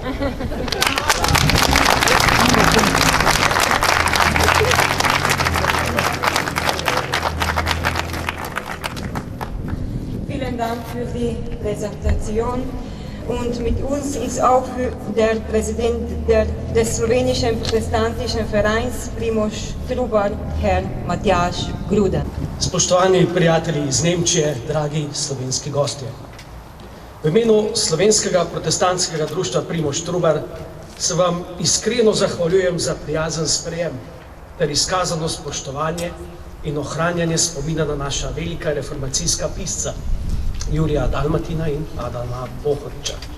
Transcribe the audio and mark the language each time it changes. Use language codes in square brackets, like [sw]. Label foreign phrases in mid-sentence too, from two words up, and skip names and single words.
[de] Vielen Dank für die Präsentation. Und mit uns ist auch der Präsident des slowenischen protestantischen Vereins Primož Trubar, Herr Matjaž Gruda. [sl] Spoštovani prijatelji iz Nemčije, dragi slovenski gostje. V imenu slovenskega protestantskega društva Primož Trubar se vam iskreno zahvaljujem za prijazen sprejem ter izkazano spoštovanje in ohranjanje spomina na naša velika reformacijska pisca Jurija Dalmatina in Adama Bohoriča.